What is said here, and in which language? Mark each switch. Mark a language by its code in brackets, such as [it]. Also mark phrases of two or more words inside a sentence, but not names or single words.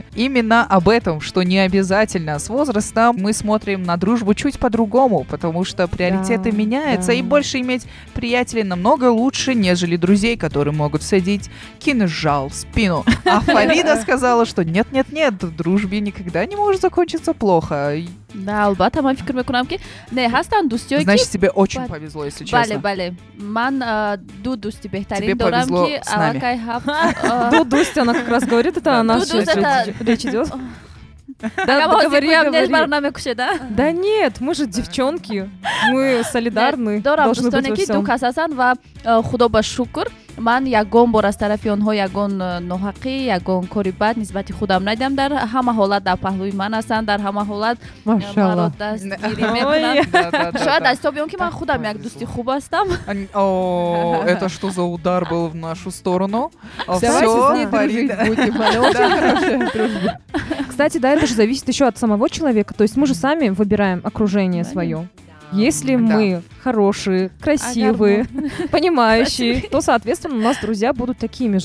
[ru] Именно об этом, что не обязательно. С возрастом мы смотрим на дружбу чуть по-другому, потому что приоритеты Да, меняются, да. и больше иметь приятелей намного лучше, нежели друзей, которые могут всадить кинжал в спину. А Фарида сказала, что нет-нет-нет, в дружбе никогда не может закончиться плохо. Да, [tg] албатта ман фикр мекунам ки не ҳастанд дӯстиҳое ки [ru] Значит, тебе очень [tg] Ба- [ru] повезло, если [tg] бале [ru] честно. [tg] бале ман ду дӯсти [ru] Тебе [tg] беҳтарин дорам [ru] повезло [tg] ки [ru] с нами. [tg] аллакай ҳафт [ru] Дудусть, она как раз говорит, это о нас Дудусть, это- речь идет. Да, говори. [tg] бар намекушеда [ru] Да нет, мы же девчонки, мы солидарны, [tg] дорам [ru] должны быть [tg] дӯстоне [ru] во [tg] ки ду [ru] всем. [tg] кас ҳастанд ва худо ба шукр ман ягон бор аз тарафи онҳо ягон ноҳақӣ ягон кори бад нисбати худам надидам. Дар ҳама ҳолат дар паҳлӯи ман ҳастанд, дар ҳама ҳолат маро Машаллах. дастгирӣ [ru] Ой. [tg] мекунанд. [ru] Да-да-да-да. [tg] Шояд аз ҳисоби он ки ман худам як дӯсти хуб ҳастам. [ru] О, это что за удар был в нашу сторону? Давайте Всё, с ней дружить Фарида. будем. Она очень хорошая дружба. Кстати, да, это же зависит еще от самого человека, то есть мы же сами выбираем окружение свое. Если Да. мы хорошие, красивые, понимающие, то, соответственно, у нас друзья будут такими же.